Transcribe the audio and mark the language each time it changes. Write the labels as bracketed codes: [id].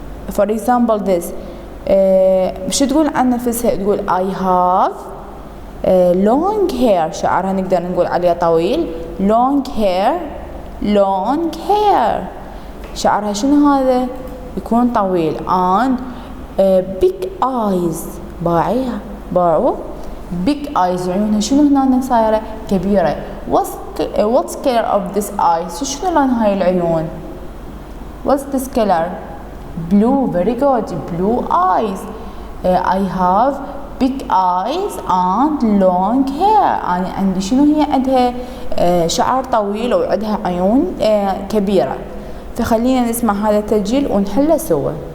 [en] for example this [ar] شو تقول عن نفسها تقول [en] I have long hair [ar] شعرها نقدر نقول عليه طويل [en] long hair long hair [ar] شعرها شنو هذا يكون طويل [en] and big eyes [ar] باعوا big eyes عيونها شنو هنا صايرة كبيرة. [en] what's color of this eyes [ar] شنو لون هاي العيون [en] what's this color blue very good blue eyes. I have big eyes and long hair [ar] أنا عندي شنو هي عندها شعر طويل وعندها عيون كبيرة. فخلينا نسمع هذا التسجيل ونحله سوا.